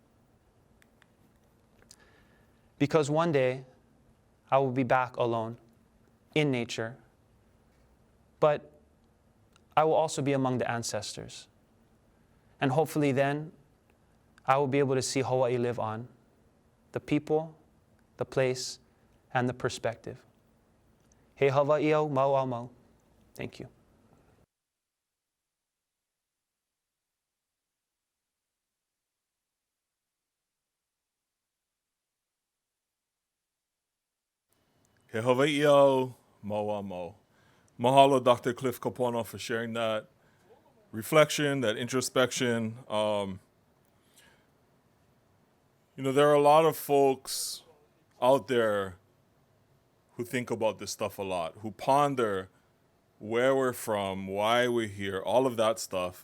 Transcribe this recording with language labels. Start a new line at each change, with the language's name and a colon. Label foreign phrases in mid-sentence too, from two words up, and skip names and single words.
English: Because one day, I will be back alone in nature, but I will also be among the ancestors. And hopefully then, I will be able to see Hawaii live on, the people, the place, and the perspective.
Hawaiian: He Hawaii'o mau au mau.
English: Thank you.
Hawaiian: He Hawaii'o mau au mau.
English: Mahalo, Dr. Cliff Kapono, for sharing that reflection, that introspection. There are a lot of folks out there who think about this stuff a lot, who ponder where we're from, why we're here, all of that stuff.